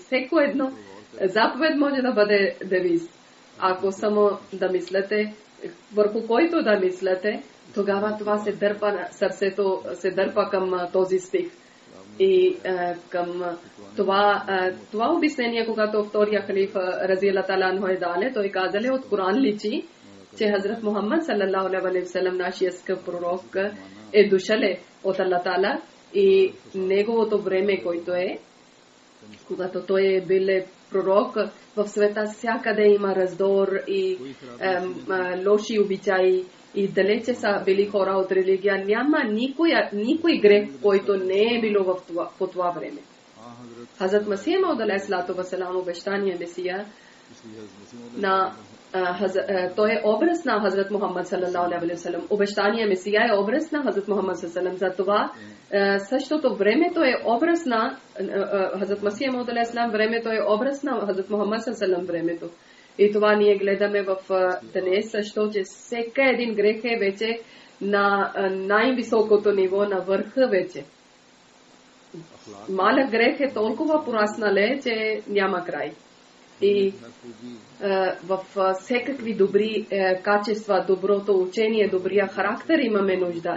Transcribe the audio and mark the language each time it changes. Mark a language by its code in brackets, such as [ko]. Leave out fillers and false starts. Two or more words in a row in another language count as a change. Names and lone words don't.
[bg] Всеко едно заповед може да бъде девиз. Ако само да мислите, върху който да мислите, тогава това се дърпа на сърцето, се дърпа към този стих. И към това обяснение, когато втория халифа [ar] رضي الله تعالى عنه [bg] е дале, той казале от Коран личи, че Хазрат Мухаммад [ar] صلى الله عليه وسلم, [bg] нашия скъп пророк, е дошъл от Аллах Таала и неговото време, който е, когато той е бил пророк, в света всякъде има раздор и лоши обичаи и далече са били хора от религия. Няма никой грех, който не е било по това време. Хазрат Масих Мауд [ar] عليه الصلاة والسلام, [bg] обещания Месия, той е образ на Хазрат Мухаммад [ar] صلى الله عليه وسلم. [bg] Обещания Месия е образ на Хазрат Мухаммад [ar] صلى الله عليه وسلم. [bg] Затова същото времето е образ на Хазрат Масих Мауд алейхиссалам, времето е образ на Хазрат Мухаммад [ar] صلى الله عليه وسلم [bg] времето. И това ние гледаме в днес, защото че всеки един грех е вече на най-високото ниво, на върха вече. Малък грех е толкова пораснале, че няма край. И в всекакви добри качества, доброто учение, добрия характер имаме нужда.